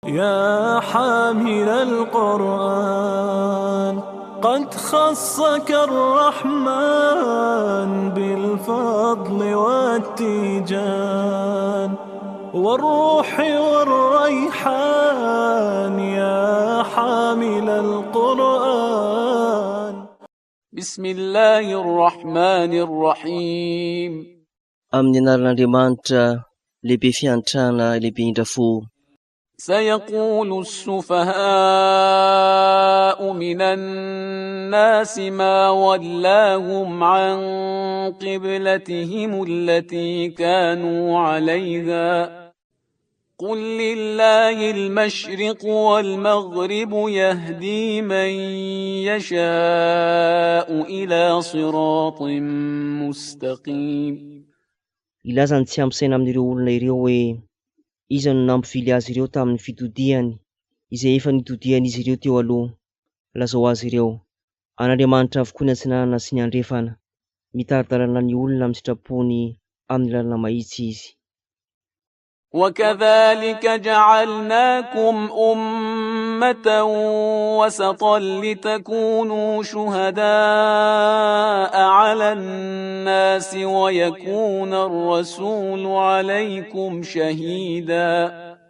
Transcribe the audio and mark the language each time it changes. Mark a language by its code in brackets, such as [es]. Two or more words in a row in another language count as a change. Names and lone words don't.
[ar] يا حامل القرآن قد خصك الرحمن بالفضل والتيجان والروح والريحان يا حامل القرآن. بسم الله الرحمن الرحيم. [mg] Amin'ny anaran'Andriamanitra lehibe fiantrana lehibe indrafo. [ar] سيقول السفهاء من الناس ما ولاهم عن قبلتهم التي كانوا عليها قل لله المشرق والمغرب يهدي من يشاء إلى صراط مستقيم. [mg] Ilazany tsy ampisaina amin'ireo olona ireo hoe iza no nampivily azy ireo tamin'ny fitodiany izay efa nitodian'izy ireo teo aloha. Lazao azy ireo, an'Andriamanitra avokoa ny antsinanana sy ny andrefana, mitaridarana ny olona amin'ny sitrapony amin'ny lalana mahitsy izy. [ar] وكذلك جعلناكم أمة وسطا لتكونوا شهداء على الناس ويكون الرسول عليكم شهيدا